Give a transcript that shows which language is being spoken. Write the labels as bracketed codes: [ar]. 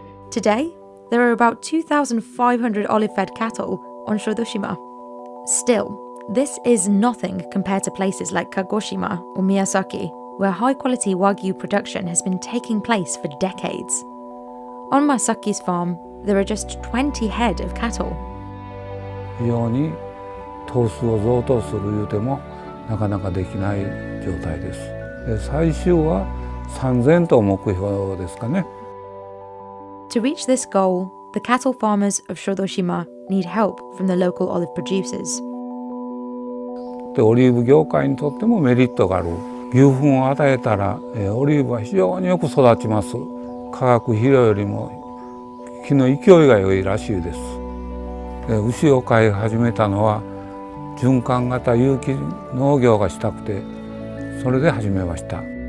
[en] Today, there are about 2,500 olive-fed cattle on Shodoshima. Still, this is nothing compared to places like Kagoshima or Miyazaki, where high-quality wagyu production has been taking place for decades. On Masaki's farm, there are just 20 head of cattle. [ja] 非常に頭数を増頭するいうてもなかなかできない状態です。最終は3000頭目標ですかね。 [en] To reach this goal, the cattle farmers of Shodoshima need help from the local olive producers. [ja] でオリーブ業界にとってもメリットがある。牛糞を与えたら、オリーブは非常によく育ちます。化学肥料よりも木の勢いが良いらしいです。牛を飼い始めたのは循環型有機農業がしたくて、それで始めました。